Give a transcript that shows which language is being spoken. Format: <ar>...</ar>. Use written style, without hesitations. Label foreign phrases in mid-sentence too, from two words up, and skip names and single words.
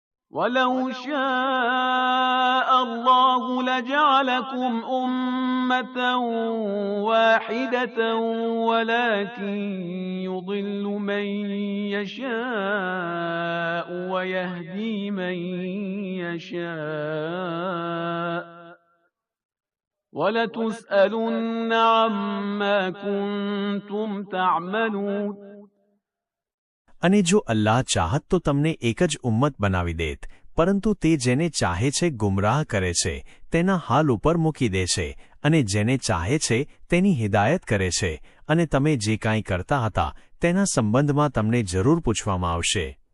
<ar>وَلَوْ شَاءَ اللَّهُ لَجَعَلَكُمْ أُمَّةً وَاحِدَةً وَلَكِن يُضِلُّ مَن يَشَاءُ وَيَهْدِي مَن يَشَاءُ وَلَتُسْأَلُنَّ عَمَّا كُنتُمْ تَعْمَلُونَ.</ar> <gu>અને જો અલ્લાહ ચાહત તો તમને એક જ ઉમ્મત બનાવી દેત, પરંતુ તે જેને ચાહે છે ગુમરાહ કરે છે, તેના હાલ ઉપર મૂકી દે છે, અને જેને ચાહે છે તેની હિદાયત કરે છે, અને તમે જે કાંઈ કરતા હતા તેના સંબંધમાં તમને જરૂર પૂછવામાં આવશે.</gu>